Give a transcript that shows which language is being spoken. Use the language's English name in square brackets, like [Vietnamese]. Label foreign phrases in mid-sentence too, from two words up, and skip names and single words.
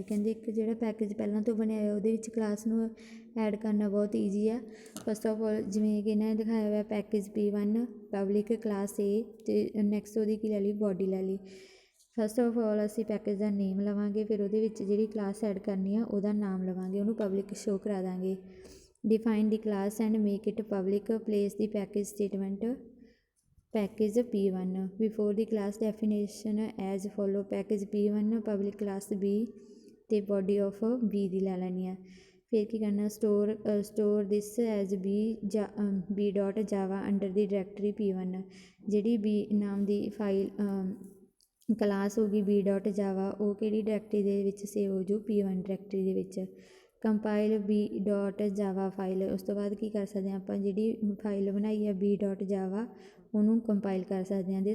[Punjabi] ਕਹਿੰਦੇ ਇੱਕ ਜਿਹੜਾ ਪੈਕੇਜ ਪਹਿਲਾਂ ਤੋਂ ਬਣਿਆ ਹੋਇਆ ਉਹਦੇ ਵਿੱਚ ਕਲਾਸ ਨੂੰ ਐਡ ਕਰਨਾ ਬਹੁਤ ਈਜ਼ੀ ਆ। [English] first of all [Punjabi] ਜਿਵੇਂ ਕਿ ਇਹਨਾਂ ਨੇ ਦਿਖਾਇਆ ਹੋਇਆ [English] package P1 public class [Punjabi] ਏ, ਅਤੇ ਨੈਕਸਟ ਉਹਦੀ ਕੀ ਲੈ ਲਈ, ਬੋਡੀ ਲੈ ਲਈ। [English] first of all [Punjabi] ਅਸੀਂ ਪੈਕੇਜ ਦਾ ਨੇਮ ਲਵਾਂਗੇ, ਫਿਰ ਉਹਦੇ ਵਿੱਚ ਜਿਹੜੀ ਕਲਾਸ ਐਡ ਕਰਨੀ ਆ ਉਹਦਾ ਨਾਮ ਲਵਾਂਗੇ, ਉਹਨੂੰ [English] public show [Punjabi] ਕਰਾ ਦਾਂਗੇ। [English] Define the class and make it public. Place the package statement package P1 before the class definition as follow. Package P1 public class B ਤੇ body of B [Punjabi] ਦੀ ਲੈ ਲੈਣੀ ਆ। ਫਿਰ ਕੀ ਕਰਨਾ, [English] store this as B dot java under the directory P1। [Punjabi] ਜਿਹੜੀ B ਨਾਮ ਦੀ [English] file class [Punjabi] ਹੋ ਗਈ [English] B dot java, [Punjabi] ਉਹ ਕਿਹੜੀ ਡਾਇਰੈਕਟਰੀ ਦੇ ਵਿੱਚ ਸੇਵ ਹੋ ਜੂ, P1 ਡਾਇਰੈਕਟਰੀ ਦੇ ਵਿੱਚ। [English] compile B dot java file, [Punjabi] ਉਸ ਤੋਂ ਬਾਅਦ ਕੀ ਕਰ ਸਕਦੇ ਹਾਂ ਆਪਾਂ, ਜਿਹੜੀ ਫਾਈਲ ਬਣਾਈ ਹੈ [English] B dot java [Punjabi] ਉਹਨੂੰ ਕੰਪਾਈਲ ਕਰ ਸਕਦੇ ਹਾਂ।